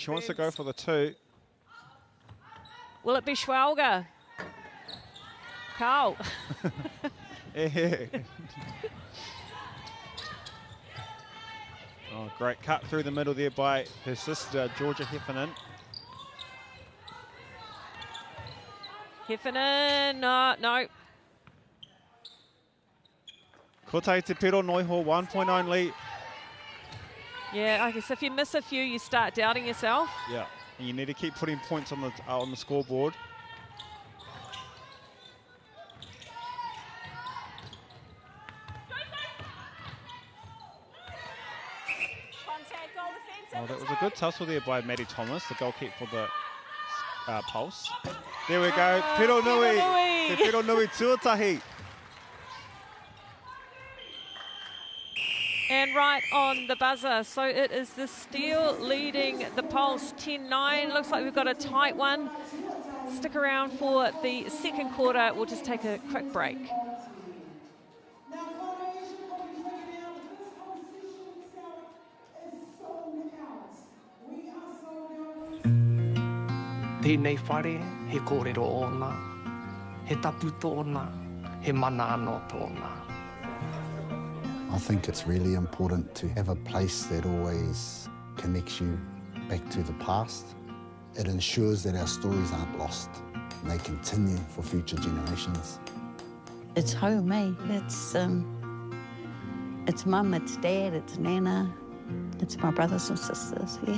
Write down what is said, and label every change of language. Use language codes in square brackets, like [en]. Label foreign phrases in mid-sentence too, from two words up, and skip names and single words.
[en] She wants to go for the 2. Will it be Schwalger? Carl. Oh, great cut through the middle there by her sister, Georgia Heffernan. Heffernan, no. [mi] Kotai te pero noiho, [en] 1 point only. Yeah, I guess if you miss a few, you start doubting yourself. Yeah, and you need to keep putting points on the scoreboard. Oh, that was a good tussle there by Maddie Thomas, the goalkeeper for the Pulse. There we go, [mi] pero nui. Te pero nui tuatahi. [en] And right on the buzzer. So it is the Steel leading the Pulse 10-9. Looks like we've got a tight one. Stick around for the second quarter. We'll just take a quick break. [mi] Tēnei whare, he kōrero ona, he tapu tōna, he mana anō tōna. [en] I think it's really important to have a place that always connects you back to the past. It ensures that our stories aren't lost and they continue for future generations. It's home, eh? It's mum, it's dad, it's Nana, it's my brothers and sisters, yeah.